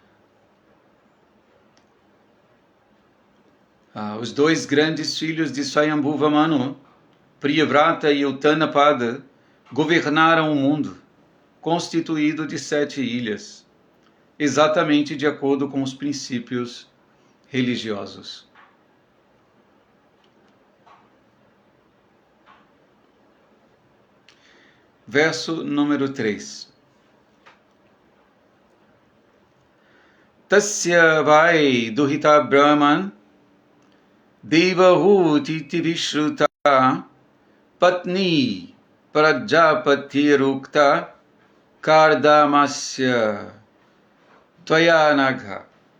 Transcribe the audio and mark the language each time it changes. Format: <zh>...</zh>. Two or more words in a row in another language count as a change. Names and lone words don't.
<pt>Os dois grandes filhos de Swayambhuva Manu, Priyavrata e Uttanapada, governaram o mundo, constituído de 7 ilhas, exatamente de acordo com os princípios religiosos. Verso número 3.</pt> <sa>तस्य वै दुहिता ब्रह्मन् देवहूति विश्रुता पत्नी प्रजापतिरुक्ता कर्दमस्य त्वयानघ.</sa>